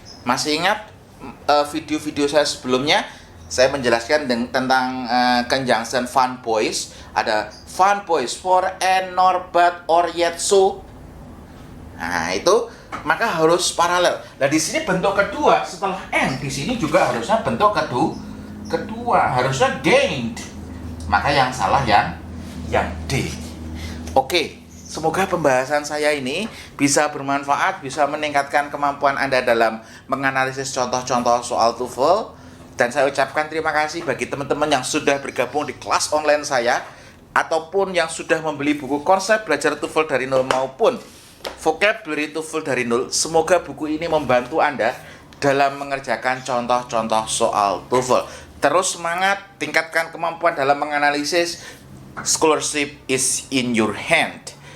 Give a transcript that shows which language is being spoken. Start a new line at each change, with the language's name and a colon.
Indonesian: Masih ingat video-video saya sebelumnya? Saya menjelaskan tentang conjunction fun boys. Ada fun boys for and nor but or yet so. Nah, itu maka harus paralel. Nah, di sini bentuk kedua setelah and, di sini juga harusnya bentuk kedua harusnya gained. Maka yang salah yang D. Oke, semoga pembahasan saya ini bisa bermanfaat, bisa meningkatkan kemampuan Anda dalam menganalisis contoh-contoh soal TOEFL. Dan saya ucapkan terima kasih bagi teman-teman yang sudah bergabung di kelas online saya, ataupun yang sudah membeli buku konsep belajar TOEFL dari nol maupun vocabulary TOEFL dari nol. Semoga buku ini membantu Anda dalam mengerjakan contoh-contoh soal TOEFL. Terus semangat, tingkatkan kemampuan dalam menganalisis.
English: Scholarship is in your hand.